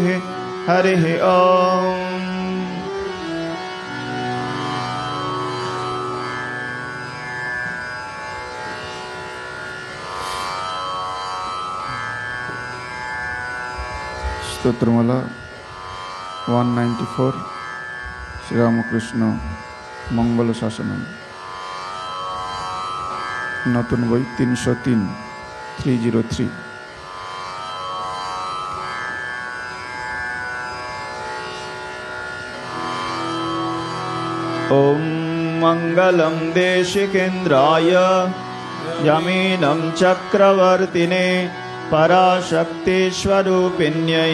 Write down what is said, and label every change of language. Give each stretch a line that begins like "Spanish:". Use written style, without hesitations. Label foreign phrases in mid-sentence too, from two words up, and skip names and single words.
Sanskrit: हरिः ॐ।
Bangla: स्तोत्रमाला 194 শ্রীরামকৃষ্ণ মঙ্গল শাসনম নতুন বই 303 303।
Sanskrit: ॐ मङ्गलं देशिकेन्द्राय यमीनं चक्रवर्तिने पराशक्तिस्वरूपिण्यै